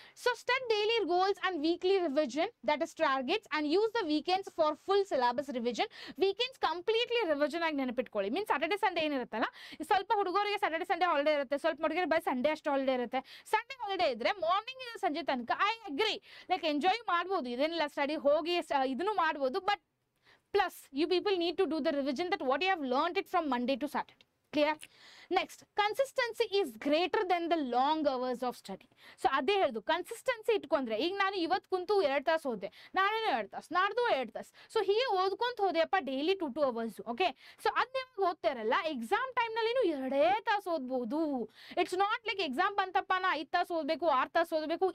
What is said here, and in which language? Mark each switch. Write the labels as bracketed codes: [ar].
[en] So set daily goals and weekly revision, that is targets, and use the weekends for full syllabus revision. [kn] Weekends completely revision ಆಗಿ ನೆನಪಿಟ್ಕೊಳ್ಳಿ. Means Saturday Sunday ಏನಿರುತ್ತಲ್ಲ, ಸ್ವಲ್ಪ ಹುಡುಗರಿಗೆ Saturday Sunday holiday ಇರುತ್ತೆ, ಸ್ವಲ್ಪ ಹುಡುಗರಿಗೆ by Sunday ಅಷ್ಟು holiday ಇರುತ್ತೆ. Sunday holiday ಇದ್ರೆ morning ಸಂಜೆ ತನಕ [en] I agree, [kn] ಲೈಕ್ ಎಂಜಾಯ್ ಮಾಡ್ಬೋದು, ಇದೇನಿಲ್ಲ ಸ್ಟಡಿ ಹೋಗಿ ಇದನ್ನು ಮಾಡ್ಬೋದು. [en] But plus you people need to do the revision that what you have learned it from Monday to Saturday. Clear? Next, consistency is greater than the long hours of study. [kn] So ಅದೇ ಹೇಳುದು, consistency ಇಟ್ಕೊಂಡ್ರೆ, ಈಗ ನಾನು ಇವತ್ತು ಕುಂತು 2 ತಾಸು ಓದೆ, ನಾಳೆನೂ 2 ತಾಸು, ನಾಡ್ದು 2 ತಾಸು, ಸೊ ಹೀಗೆ ಓದ್ಕೊಂತ ಹೋದೆಯಪ್ಪ ಡೈಲಿ 2 ಅವರ್ಸ್. ಓಕೆ, ಸೊ ಅದ್ ನೀವು ಓದ್ತಾರಲ್ಲ ಎಕ್ಸಾಮ್ ಟೈಮ್ ನಲ್ಲಿ 2 ತಾಸು ಓದ್ಬೋದು. [en] it's not like [kn] ಎಕ್ಸಾಮ್ ಬಂತಪ್ಪ ನಾ 5 ತಾಸು ಓದ್ಬೇಕು, 6 ತಾಸು ಓದ್ಬೇಕು.